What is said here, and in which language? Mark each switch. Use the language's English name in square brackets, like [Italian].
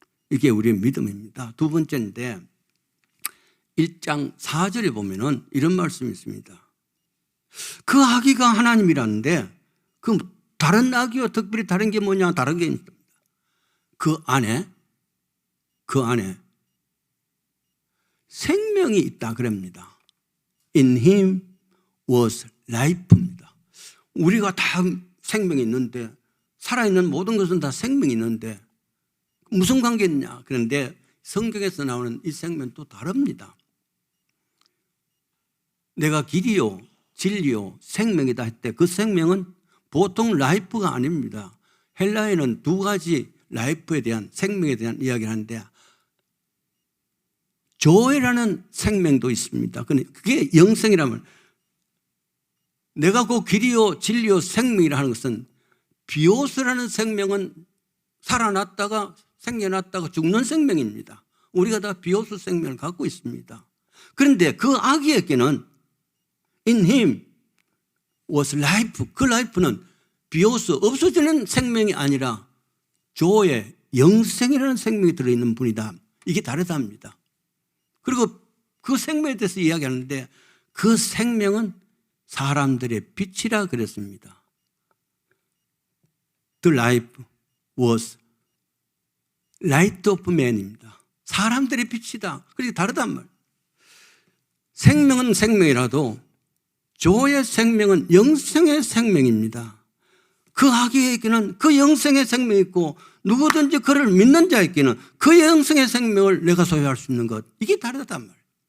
[Korean] 이게 우리의 믿음입니다. 두 번째인데 1장 4절에 보면은 이런 말씀이 있습니다. 그 아기가 하나님이라는데 그 다른 아기와 특별히 다른 게 뭐냐? 다른 게 있습니다. 그 안에 생명이 있다 그럽니다. [English] In him was life입니다. [Korean] 우리가 다 생명이 있는데 살아있는 모든 것은 다 생명이 있는데 무슨 관계 있냐? 그런데 성경에서 나오는 이 생명은 또 다릅니다. 내가 길이요 진리요 생명이다 할 때 그 생명은 보통 라이프가 아닙니다. 헬라에는 두 가지 라이프에 대한 생명에 대한 이야기를 하는데 조에라는 생명도 있습니다. 그게 영생이라면 내가 그 길이요 진리요 생명이라 하는 것은 비오스라는 생명은 살아났다가 생겨났다가 죽는 생명입니다. 우리가 다 비오스 생명을 갖고 있습니다. 그런데 그 아기에게는 [English] in him was life. [Korean] 그 life는 비오스 없어지는 생명이 아니라 조의 영생이라는 생명이 들어있는 분이다. 이게 다르답니다. 그리고 그 생명에 대해서 이야기하는데 그 생명은 사람들의 빛이라 그랬습니다. [English] The life was light of man입니다. [Korean] 사람들의 빛이다. 그렇게 다르단 말이에요. 생명은 생명이라도 조의 생명은 영생의 생명입니다. 그 아기에게는 그 영생의 생명이 있고 누구든지 그를 믿는 자에게는 그 영생의 생명을 내가 소유할 수 있는 것, 이게 다르단 말이에요.